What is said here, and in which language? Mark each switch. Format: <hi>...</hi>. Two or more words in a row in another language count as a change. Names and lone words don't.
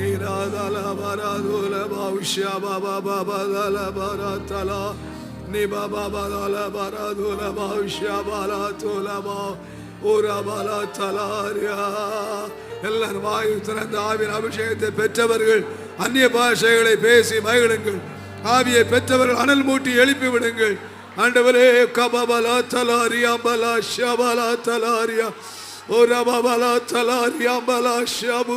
<ta>dala bara dula bausha baba baba dala bara tala ni baba dala bara dula bausha bala tula ba ura bala talaria. எல்லாரும் வாயு திறந்த ஆவியின் அபிஷேகத்தை பெற்றவர்கள் அந்நிய பாஷைகளை பேசி மகிழுங்கள். ஆவியை பெற்றவர்கள் அனல் மூட்டி எழுப்பி விடுங்கள். ஆண்டவரே கபபலா தலாரியா பலா ஷபலா தலாரியா ஓ ரபபலா தலாரியா பலா ஷபு.</ta>